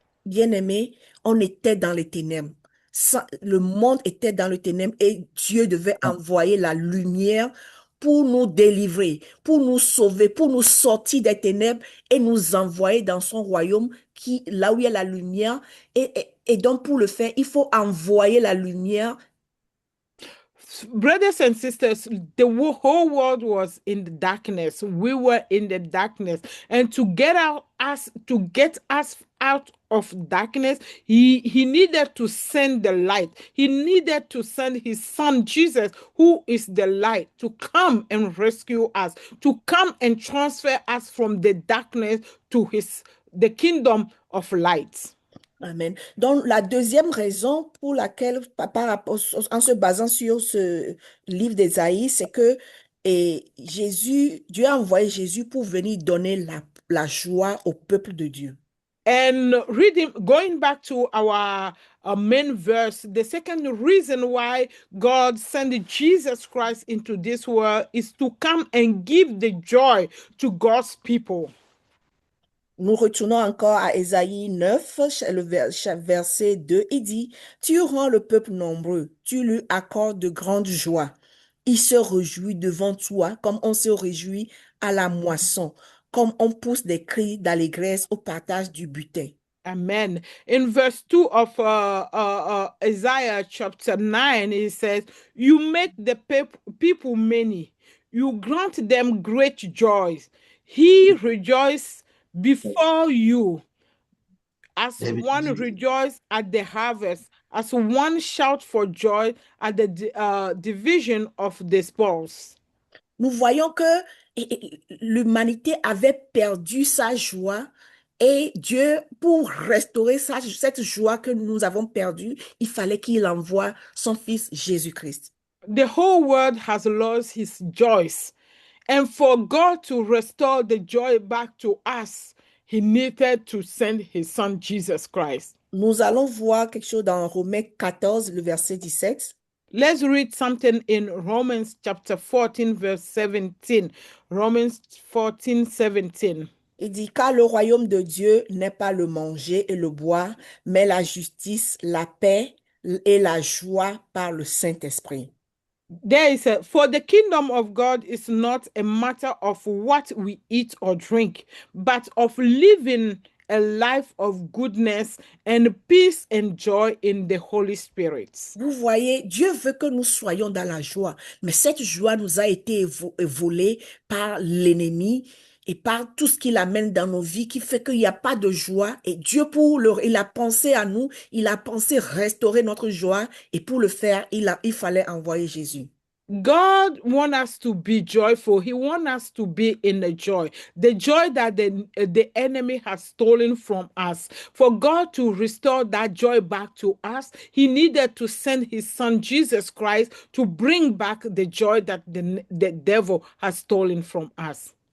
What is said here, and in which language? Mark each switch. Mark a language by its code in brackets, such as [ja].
[fr] Bien-aimés, on était dans les ténèbres. Le monde était dans les ténèbres et Dieu devait envoyer la lumière pour nous délivrer, pour nous sauver, pour nous sortir des ténèbres et nous envoyer dans son royaume là où il y a la lumière. Et donc, pour le faire, il faut envoyer la lumière. [en] Brothers and sisters, the whole world was in the darkness. We were in the darkness. And to get us out of darkness, he needed to send the light. He needed to send his son Jesus, who is the light, to come and rescue us, to come and transfer us from the darkness to the kingdom of light. Amen. [fr] Donc, la deuxième raison pour laquelle, en se basant sur ce livre d'Ésaïe, c'est que Dieu a envoyé Jésus pour venir donner la joie au peuple de Dieu. [en] And going back to our main verse, the second reason why God sent Jesus Christ into this world is to come and give the joy to God's people. [fr] Nous retournons encore à Ésaïe 9, le verset 2, il dit, tu rends le peuple nombreux, tu lui accordes de grandes joies. Il se réjouit devant toi comme on se réjouit à la moisson, comme on pousse des cris d'allégresse au partage du butin. Amen. [en] In verse 2 of Isaiah chapter 9, it says, you make the people many. You grant them great joys. He rejoices before you as one rejoices at the harvest, as one shout for joy at the division of the spoils. [fr] Nous voyons que l'humanité avait perdu sa joie et Dieu, pour restaurer cette joie que nous avons perdue, il fallait qu'il envoie son Fils Jésus-Christ. [en] The whole world has lost his joys. And for God to restore the joy back to us, he needed to send his son Jesus Christ. [fr] Nous allons voir quelque chose dans Romains 14, le verset 17. [en] Let's read something in Romans chapter 14, verse 17. Romans 14, 17. [fr] Il dit, car le royaume de Dieu n'est pas le manger et le boire, mais la justice, la paix et la joie par le Saint-Esprit. [en] There is for the kingdom of God is not a matter of what we eat or drink, but of living a life of goodness and peace and joy in the Holy Spirit. [fr] Vous voyez, Dieu veut que nous soyons dans la joie, mais cette joie nous a été volée par l'ennemi et par tout ce qu'il amène dans nos vies qui fait qu'il n'y a pas de joie. Et Dieu, il a pensé à nous, il a pensé restaurer notre joie et pour le faire, il fallait envoyer Jésus. [en] God wants us to be joyful. He wants us to be in the joy that the enemy has stolen from us. For God to restore that joy back to us, he needed to send his son Jesus Christ to bring back the joy that the devil has stolen from us.